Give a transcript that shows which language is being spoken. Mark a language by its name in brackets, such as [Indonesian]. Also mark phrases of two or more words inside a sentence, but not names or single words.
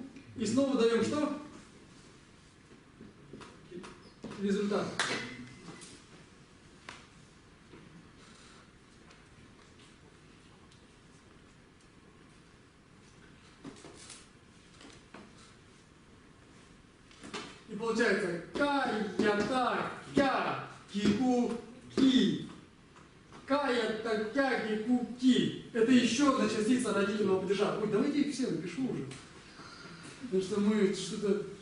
[Russian] И снова даем что? Результат. И получается ка, ята, кя, кику, ки. Ка, ята, кя, кику, ки. Это еще одна частица родительного падежа. Ой, давайте их все напишу уже. Потому что мы что-то...